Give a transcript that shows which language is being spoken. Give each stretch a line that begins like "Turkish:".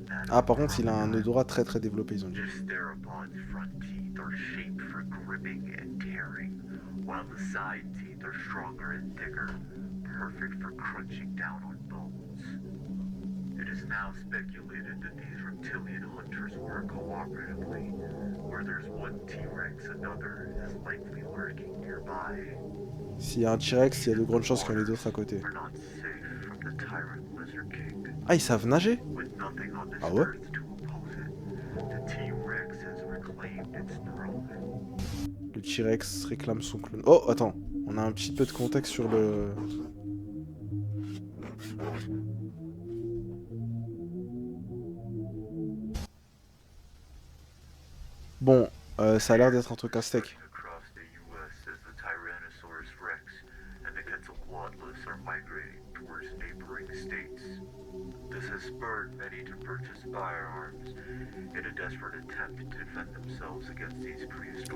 French: Ah, par contre, il a un odorat très très développé, ils ont dit.
English: This theropod's front teeth are shaped for gripping and tearing, while the side teeth are stronger and thicker, perfect for crunching down on bones. It is now speculated that these reptilian hunters work cooperatively. Where there's one T-Rex, another is likely lurking nearby.
French: S'il y a un T-Rex, il y a de grandes chances qu'il y en ait d'autres à côté.
English: We're not safe from the tyrant lizard king.
French: Ah, ils savent nager?
English: With nothing on this
French: Ah ouais?
English: earth to oppose it, the T-Rex has reclaimed its throne.
French: Le T-Rex réclame son clone. Oh, attends, on a un petit peu de contexte sur le... Bon, ça a l'air d'être un truc à steak.
English: Across the U.S. as the Tyrannosaurus Rex and the Quetzalcoatlus are migrating towards neighboring states. This has spurred many to purchase firearms in a desperate attempt to defend themselves against these prehistoric